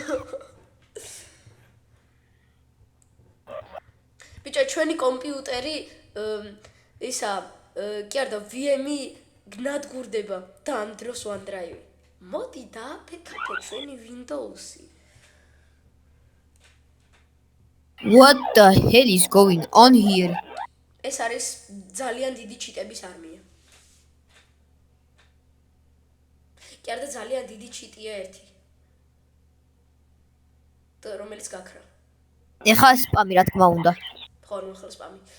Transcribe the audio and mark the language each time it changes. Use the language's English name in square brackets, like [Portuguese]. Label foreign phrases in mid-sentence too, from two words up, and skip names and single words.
[Georgian] ბიჭო, ჩვენი კომპიუტერი ისა, კი არა და VM-ი გნადგურდება და ამ დროს OneDrive. მოდი დააფეთქე ჩვენი Windows-ი. [English] What the hell is going on here? [Georgian] ეს არის ძალიან დიდი ჩიტების არმია. კი არა და ძალიან დიდი ჩიტია ერთი. და რომელიც გაქრა. ეხა სპამი რა თქმა უნდა. ხო, ახლა სპამი.